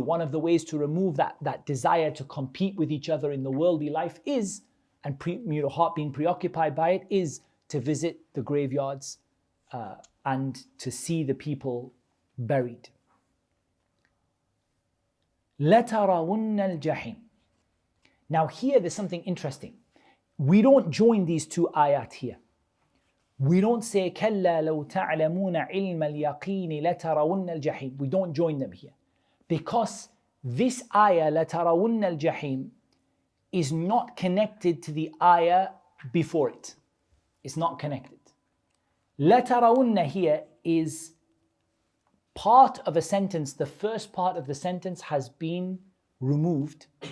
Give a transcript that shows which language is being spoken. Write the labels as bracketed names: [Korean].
[English] One of the ways to remove that desire to compete with each other in the worldly life is, and your heart being preoccupied by it, is to visit the graveyards and to see the people buried. [Arabic] لَتَرَوُنَّ الْجَحِيمِ. [English] Now here there's something interesting. We don't join these two ayat here. We don't say [Arabic] كَلَّا لَوْ تَعْلَمُونَ عِلْمَ الْيَقِينِ لَتَرَوُنَّ الْجَحِيمِ. [English] We don't join them here. Because this ayah, [Arabic] لَتَرَوُنَّ الْجَحِيمِ, [English] is not connected to the ayah before it. It's not connected. لَتَرَوُنَّ here is part of a sentence. The first part of the sentence has been removed.